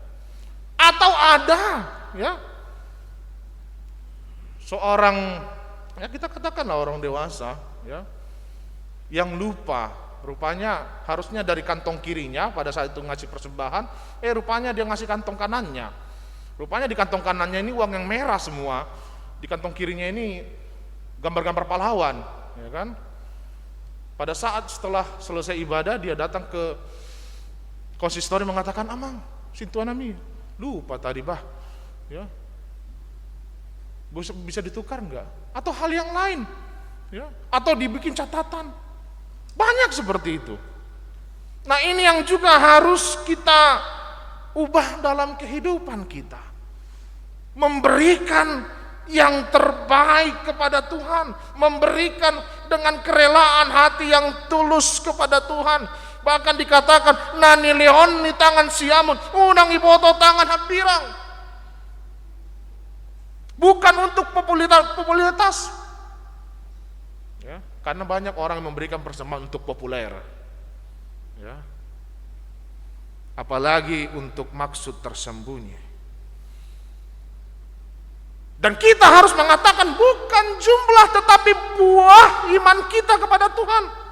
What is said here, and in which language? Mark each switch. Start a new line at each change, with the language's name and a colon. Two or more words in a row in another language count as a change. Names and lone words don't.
Indonesian: Atau ada, ya, seorang, ya kita katakanlah orang dewasa, ya, yang lupa, rupanya harusnya dari kantong kirinya pada saat itu ngasih persembahan, rupanya dia ngasih kantong kanannya. Rupanya di kantong kanannya ini uang yang merah semua, di kantong kirinya ini gambar-gambar pahlawan, ya kan? Pada saat setelah selesai ibadah dia datang ke konsistori mengatakan,
Batak Toba: "Amang, sintuan nami,
Indonesian: lupa tadi bah, ya, bisa ditukar enggak?" Atau hal yang lain, ya, atau dibikin catatan. Banyak seperti itu. Nah, ini yang juga harus kita ubah dalam kehidupan kita. Memberikan yang terbaik kepada Tuhan, memberikan dengan kerelaan hati yang tulus kepada Tuhan. Bahkan dikatakan
Batak Toba: nani leon ni tangan siamun, unang iboto tangan hampirang.
Indonesian: Bukan untuk popularitas. Ya, karena banyak orang yang memberikan persembahan untuk populer. Ya. Apalagi untuk maksud tersembunyi. Dan kita harus mengatakan bukan jumlah tetapi buah iman kita kepada Tuhan.